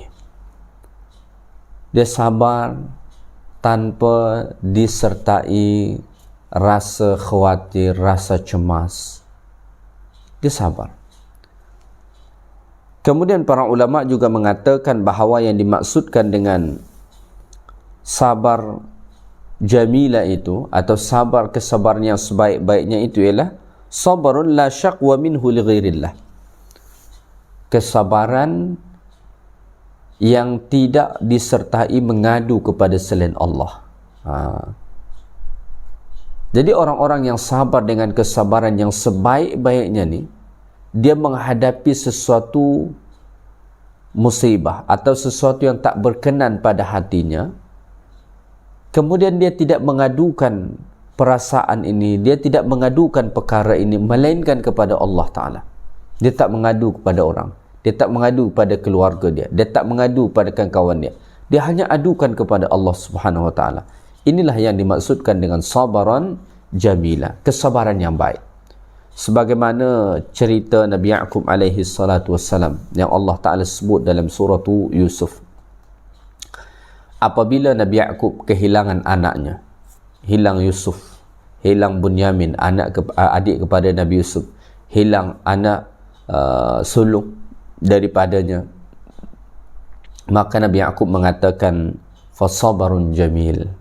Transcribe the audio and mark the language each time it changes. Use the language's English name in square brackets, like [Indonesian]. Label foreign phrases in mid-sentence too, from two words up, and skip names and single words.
[Malay] Dia sabar tanpa disertai rasa khawatir, rasa cemas. Dia sabar. Kemudian para ulama juga mengatakan bahawa yang dimaksudkan dengan sabar jamila itu, atau sabar kesabaran yang sebaik-baiknya itu ialah [Arabic] صبر لا شكوى منه لغير الله. [Malay] Kesabaran yang tidak disertai mengadu kepada selain Allah. Jadi orang-orang yang sabar dengan kesabaran yang sebaik-baiknya ni, dia menghadapi sesuatu musibah atau sesuatu yang tak berkenan pada hatinya, kemudian dia tidak mengadukan perasaan ini, dia tidak mengadukan perkara ini, melainkan kepada Allah Ta'ala. Dia tak mengadu kepada orang, dia tak mengadu kepada keluarga dia, dia tak mengadu kepada kawan dia, dia hanya adukan kepada Allah [Arabic] سبحانه وتعالى. [Malay] Inilah yang dimaksudkan dengan [Arabic] صبرا جميلا, [Malay] kesabaran yang baik. Sebagaimana cerita Nabi Ya'qub [Arabic] عليه الصلاة والسلام [Malay] yang Allah Ta'ala sebut dalam surah Yusuf. Apabila Nabi Ya'qub kehilangan anaknya, hilang Yusuf, hilang Bunyamin, adik kepada Nabi Yusuf, hilang anak sulung daripadanya, maka Nabi Ya'qub mengatakan [Arabic] فصبر جميل.